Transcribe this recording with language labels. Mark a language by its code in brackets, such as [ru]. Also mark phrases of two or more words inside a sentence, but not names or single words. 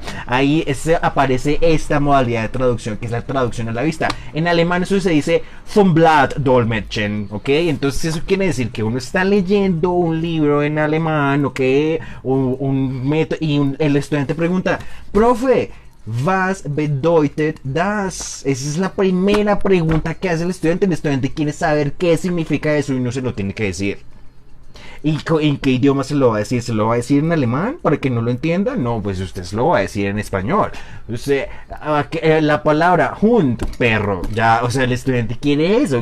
[es] Ahí aparece esta modalidad de traducción, que es la traducción a la vista. En alemán eso se dice [de] vom Blatt Dolmetschen, [es] ¿ok? Entonces eso quiere decir que uno está leyendo un libro en alemán, ¿ok? El estudiante pregunta, profe, [de] Was bedeutet das? [es] Esa es la primera pregunta que hace el estudiante. El estudiante quiere saber qué significa eso y no se lo tiene que decir. ¿Y en qué idioma se lo va a decir? ¿Se lo va a decir en alemán para que no lo entienda? No, pues usted se lo va a decir en español. La palabra Hund, perro, ya, o sea, el estudiante quiere eso.